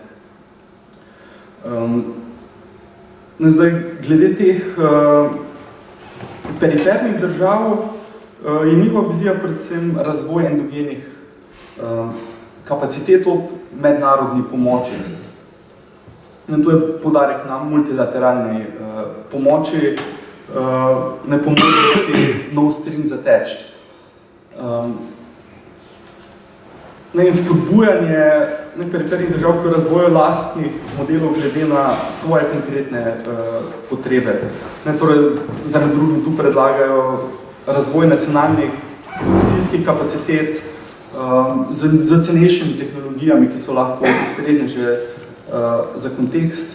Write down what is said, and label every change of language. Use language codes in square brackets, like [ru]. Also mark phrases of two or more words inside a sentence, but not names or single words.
[sl] Zdaj, glede teh perifernih držav je njihova vizija predvsem razvoj endogenih kapacitet ob mednarodni pomoči. In to je poudarek na multilateralni pomoči, ne pomočnosti [en] no strings attached. [sl] In spodbujanje perifernih držav k razvoju lastnih modelov glede na svoje konkretne potrebe. Torej, zdaj med drugim tu predlagajo razvoj nacionalnih produkcijskih kapacitet z cenejšimi tehnologijami, ki so lahko ustreznejše za kontekst.